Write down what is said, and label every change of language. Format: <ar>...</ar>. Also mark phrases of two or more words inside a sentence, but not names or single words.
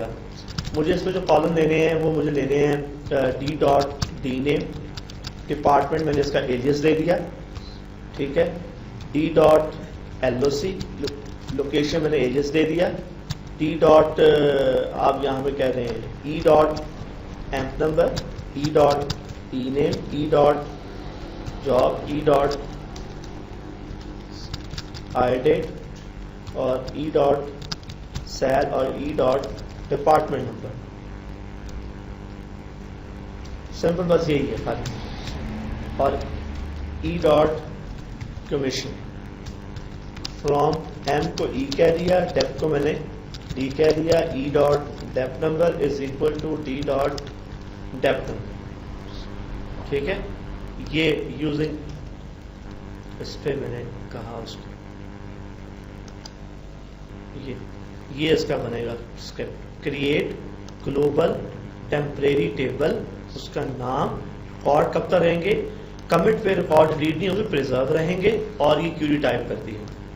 <ur>مجھے اس میں جو کالم لینے ہیں وہ مجھے لینے ہیں d.dname, ڈپارٹمنٹ میں نے اس کا ایلیس دے دیا, ٹھیک ہے. d.loc, لوکیشن میں نے ایلیس دے دیا. آپ یہاں پہ کہہ رہے ہیں</ur> <en>e.emp number,</en> <ur>e.ename, e.job, e.idate, اور e.sal,</ur> <en>اور e.department number.</en> <ur>سمپل بس یہی ہے خالی. اور e.commission, فرام m کو e کہہ دیا, dep کو میں نے d کہہ دیا.</ur> <en>e.dep number is equal to d.dep number.</en> <ur>ٹھیک ہے, یہ یوزنگ اس پہ میں نے کہا اس کو, یہ اس کا بنے گا اسکرپٹ.</ur> <en>create global temporary table,</en> <ur>اس کا نام, ریکارڈ کب تک رہیں گے, کمٹ پہ ریکارڈ ڈیلیٹ نہیں ہوگی, پریزرو رہیں گے, اور یہ</ur> <en>query type</en> <ur>کرتی ہے.</ur>